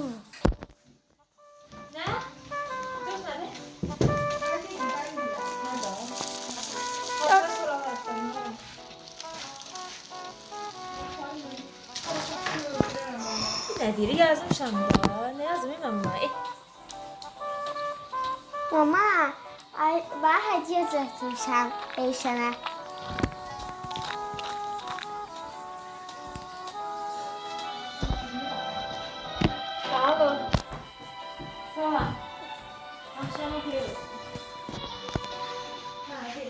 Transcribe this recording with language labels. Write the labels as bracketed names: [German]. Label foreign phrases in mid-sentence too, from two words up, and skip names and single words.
[Azerbaijani] Nə? Dört nədir? Nə deyir? Yazmışam da. Nə yazmayım amma? Mama, [Turkish] ben hediye getirmişim Eyşan'a. [Azerbaijani] Sağ ol. Sağ ol. Akşama görüşürüz.